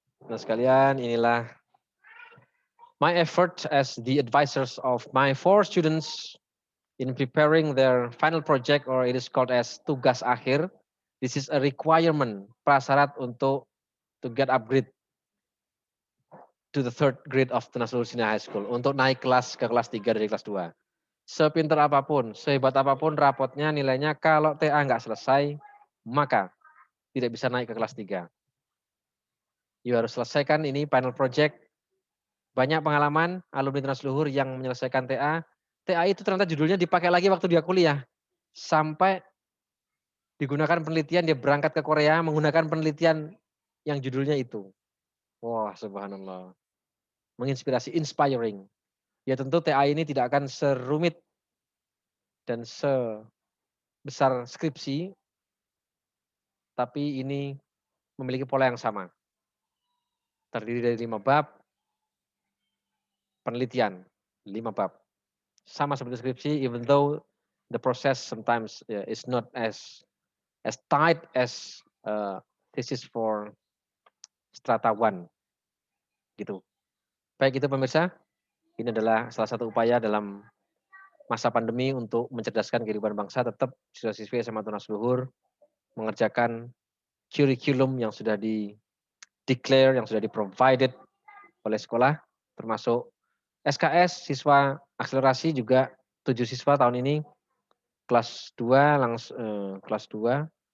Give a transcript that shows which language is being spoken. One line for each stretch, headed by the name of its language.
Indonesian: Nah sekalian,
English: inilah my effort as the advisors of my 4 students in preparing their final project, or it is called as
Indonesian: tugas akhir.
English: This is a requirement,
Indonesian: prasyarat untuk
English: to get upgrade to the 3rd grade of Tanasul Senior High School.
Indonesian: Untuk naik kelas ke kelas 3 dari kelas 2. Sepintar apapun, sehebat apapun rapotnya, nilainya, kalau TA nggak selesai, maka tidak bisa naik ke kelas 3. You harus selesaikan ini
English: final project.
Indonesian: Banyak pengalaman alumni Tunas Luhur yang menyelesaikan TA. TA itu ternyata judulnya dipakai lagi waktu dia kuliah. Sampai digunakan penelitian, dia berangkat ke Korea menggunakan penelitian yang judulnya itu. Wah, subhanallah. Menginspirasi, inspiring. Ya tentu TA ini tidak akan serumit dan sebesar skripsi, tapi ini memiliki pola yang sama. Terdiri dari 5 bab, penelitian, 5 bab. Sama seperti skripsi,
English: even though the process sometimes is not as tight as thesis for strata 1.
Indonesian: Gitu. Baik itu pemirsa, ini adalah salah satu upaya dalam masa pandemi untuk mencerdaskan kehidupan bangsa. Tetap siswa-siswi SMA Tunas Luhur mengerjakan kurikulum yang sudah di-declare, yang sudah di-provided oleh sekolah, termasuk SKS, siswa akselerasi juga 7 siswa tahun ini, kelas 2 langsung kelas 2.